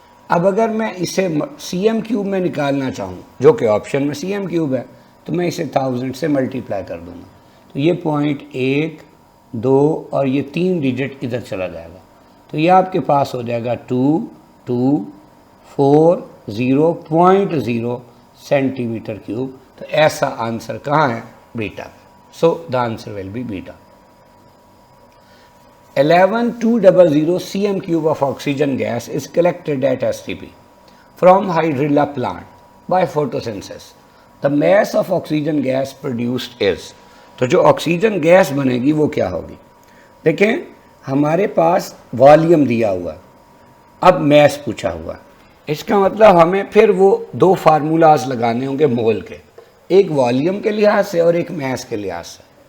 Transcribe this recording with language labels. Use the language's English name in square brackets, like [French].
[Urdu] اب اگر میں اسے سی ایم کیوب میں نکالنا چاہوں, جو کہ آپشن میں سی ایم کیوب ہے, تو میں اسے 1000 سے ملٹیپلائی کر دوں گا, تو یہ 0.1 2 اور یہ 3 ڈیجٹ ادھر چلا جائے گا, تو یہ آپ کے پاس ہو جائے گا 2240.0 سینٹی میٹر کیوب. تو ایسا آنسر کہاں ہے؟ بیٹا. [English] So the answer will be بیٹا. 11200 cm cube of oxygen gas is collected at STP from hydrilla plant by photosynthesis. The mass of oxygen gas produced is. [Urdu] تو جو آکسیجن گیس بنے گی وہ کیا ہوگی؟ دیکھیں ہمارے پاس والیوم دیا ہوا, اب میس پوچھا ہوا, اس کا مطلب ہمیں پھر وہ 2 فارمولاز لگانے ہوں گے مول کے, ایک والیوم کے لحاظ سے اور ایک میس کے لحاظ سے.